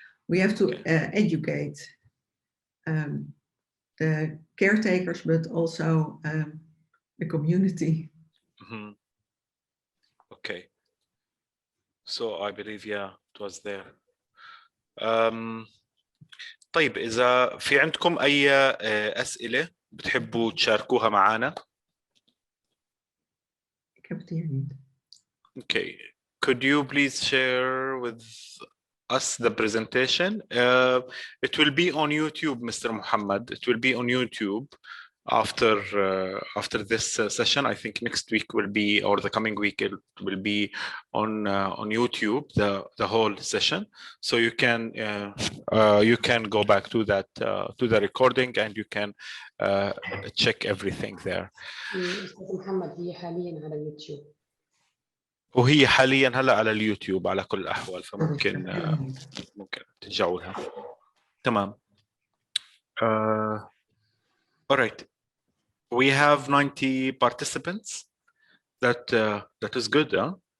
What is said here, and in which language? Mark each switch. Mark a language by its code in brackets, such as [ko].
[en] We have to educate the caretakers, but also the community. So I believe, yeah, it was there. [ar] طيب إذا في عندكم أي أسئلة بتحبوا تشاركوها معنا. [en] Okay, could you please share with us the presentation? It will be on YouTube, Mr. Muhammad. It will be on YouTube after this session. I think next week will be, or the coming week, it will be on YouTube, the whole session. So you can go back to that to the recording, and you can check everything there. [ar] محمد هي حاليا على اليوتيوب. وهي حاليا هلا على اليوتيوب على كل الأحوال، فممكن ممكن ترجعوا لها. تمام. [en] All right. We have 90 participants. That is good, huh?